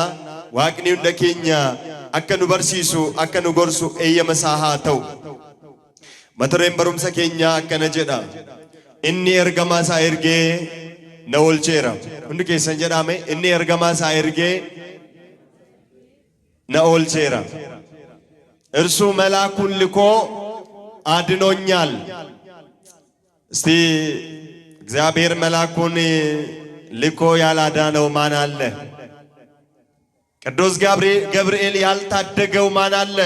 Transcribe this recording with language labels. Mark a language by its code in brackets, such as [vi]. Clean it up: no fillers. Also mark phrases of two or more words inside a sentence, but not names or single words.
[om] waaqni hunda keenya akka nu barsiisu akka nu gorsu eeyyama isaa haa ta'u. mata dureen barumsa keenya akkana jedha. inni ergamaa isaa ergee na oolcheera. hundi keessan jedhame inni ergamaa isaa ergee na oolcheera. [am] እርሱ መልአኩን ልኮ አድኖኛል። እስቲ እግዚአብሔር መልአኩን ልኮ ያላዳነው ማን አለ? ቅዱስ ገብርኤል ያልታደገው ማን አለ?